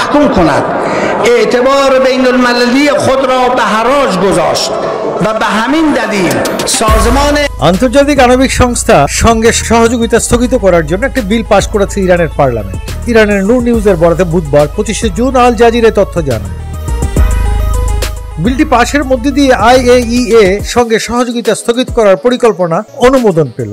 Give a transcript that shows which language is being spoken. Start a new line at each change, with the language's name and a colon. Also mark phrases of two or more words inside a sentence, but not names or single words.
Persian: محکوم کند. اعتبار بین المللی خود را به حراج گذاشت و به همین دلیل سازمان
Bangla: আন্তর্জাতিক আণবিক সংস্থার সঙ্গে সহযোগিতা স্থগিত করার জন্য একটি বিল পাশ করেছে ইরানের পার্লামেন্ট। ইরানের নূর নিউজের বরাতে বুধবার 25শে জুন আল জাজিরা তথ্য জানায়। বিলটি পাশের মধ্যে দিয়ে IAEA সঙ্গে সহযোগিতা স্থগিত করার পরিকল্পনা অনুমোদন পেল।